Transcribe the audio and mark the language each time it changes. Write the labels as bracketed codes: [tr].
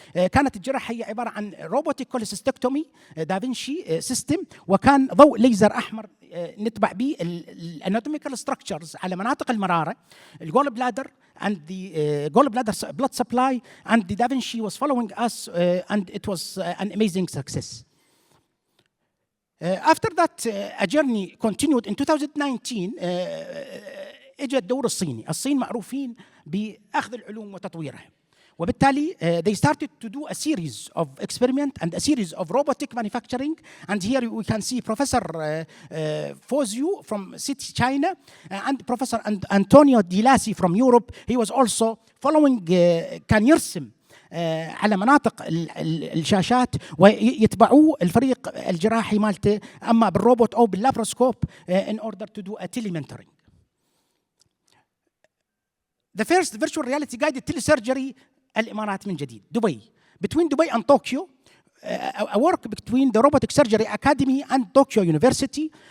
[ar] كانت الجراحة هي عبارة عن روبوتيك كوليسيستكتومي دافنشي سيستم، وكان ضوء ليزر أحمر نتبع به الاناتوميكال ستراكشرز على مناطق المرارة، الجول بلادر [en] and the gallbladder blood supply, and the Da Vinci was following us and it was an amazing success. After that a journey continued in 2019. [ar] اجى الدور الصيني. الصين معروفين بأخذ العلوم وتطويرها، وبالتالي [en] they started to do a series of experiment and a series of robotic manufacturing. And here we can see Professor Fozio from City China and Professor Antonio Di Lassi from Europe. He was also following [ar] كان يرسم على مناطق الشاشات ويتبعوه الفريق الجراحي مالته، اما بالروبوت او باللابروسكوب [en] in order to do a telementoring. The first virtual reality guided telesurgery [ar] الإمارات من جديد، دبي. [en] Between Dubai and Tokyo, a work between the Robotic Surgery Academy and Tokyo University.